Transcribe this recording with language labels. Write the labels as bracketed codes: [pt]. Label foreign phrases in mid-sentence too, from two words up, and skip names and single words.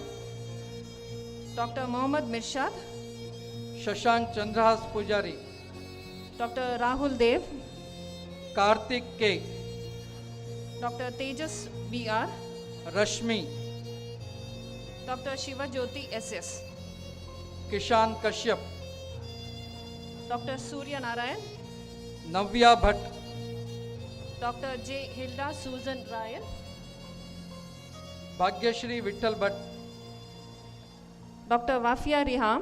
[en] Dr. Mohammad Mirshad, Shashank Chandrahas Pujari. Dr. Rahul Dev, Karthik K. Dr. Tejas BR, Rashmi. Dr. Shiva Jyoti SS, Kishan Kashyap. Dr. Surya Narayan, Navya Bhatt. Dr. J. Hilda Susan Ryan, Bhagyashri Vittal Bhatt. Dr. Wafia Riham,